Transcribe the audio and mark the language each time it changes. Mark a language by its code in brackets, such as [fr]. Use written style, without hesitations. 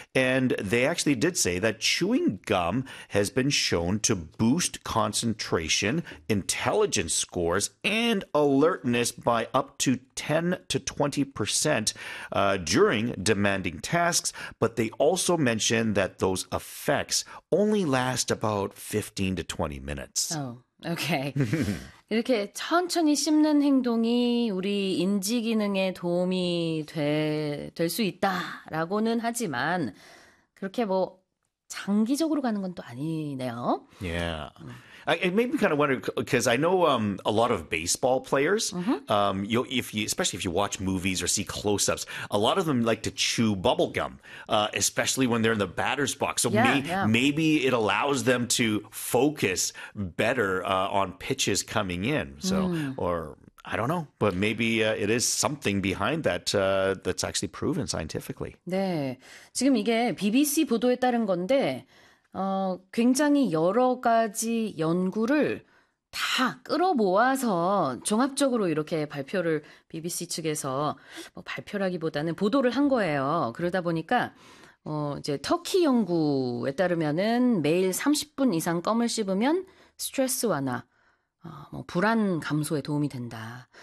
[en] And they actually did say that chewing gum has been shown to boost concentration, intelligence scores, and alertness by up to 10 to 20% during demanding tasks. But they also mentioned that those effects only last about 15 to 20 minutes. Oh, okay. [ko] 이렇게 천천히 씹는 행동이 우리 인지 기능에 도움이 될 수 있다라고는 하지만 그렇게 뭐 장기적으로 가는 건 또 아니네요. [en] Yeah. It made me kind of wonder because I know a lot of baseball players, especially if you watch movies or see close-ups, a lot of them like to chew bubble gum, especially when they're in the batter's box. So maybe it allows them to focus better on pitches coming in. So, or I don't know, but maybe it is something behind that that's actually proven scientifically. [ko] 네, 지금 이게 BBC 보도에 따른 건데 굉장히 여러 가지 연구를 다 끌어모아서 종합적으로 이렇게 발표를 BBC 측에서 뭐 발표라기보다는 보도를 한 거예요. 그러다 보니까 이제 터키 연구에 따르면은 매일 30분 이상 껌을 씹으면 스트레스 완화, 불안 감소에 도움이 된다.